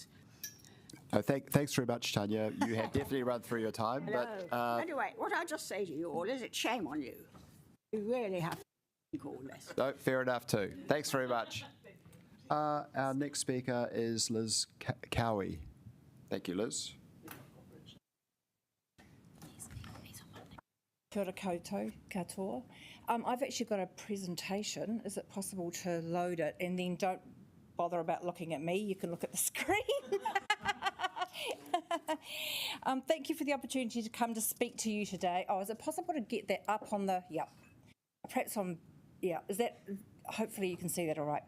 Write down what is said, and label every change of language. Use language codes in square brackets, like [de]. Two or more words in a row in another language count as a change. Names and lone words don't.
[en] Thanks very much, Tanya. You have definitely run through your time. But anyway, what I just say to you all is, it's shame on you. You really have to think all this. No, fair enough too. Thanks very much. Our next speaker is Liz Cowie. Thank you, Liz. [mi] Kia ora koutou, katoa. [en] I've actually got a presentation. Is it possible to load it? And then don't bother about looking at me. You can look at the screen. Thank you for the opportunity to come to speak to you today. Oh, is it possible to get that up on the, perhaps on, is that, hopefully you can see that all right.